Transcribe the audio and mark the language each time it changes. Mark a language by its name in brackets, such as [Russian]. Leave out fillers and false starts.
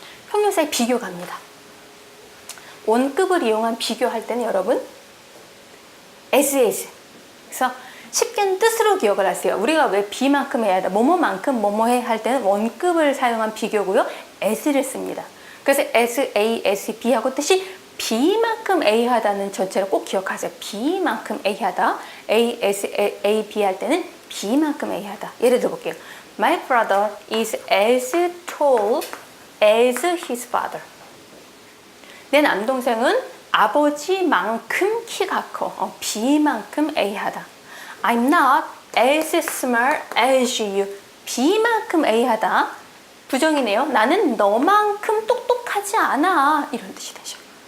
[Korean] 형용사의 비교 갑니다. 원급을 이용한 비교할 때는 여러분 as. 그래서 쉽게는 뜻으로 기억을 하세요. 우리가 왜 B만큼 해야 하다, 뭐뭐만큼 뭐뭐해 할 때는 원급을 사용한 비교고요. as를 씁니다. 그래서 as A, as B 하고 뜻이 B만큼 A 하다는 전체를 꼭 기억하세요. B만큼 A 하다, A, as A, B 할 때는 B만큼 A 하다. 예를 들어 볼게요. [English] My brother is as tall as his father. [Korean] 내 남동생은 아버지만큼 키가 커. B만큼 A 하다. [English] I'm not as smart as you. [Korean] B만큼 A 하다. 부정이네요. 나는 너만큼 똑똑하지 않아. 이런 뜻이 되죠.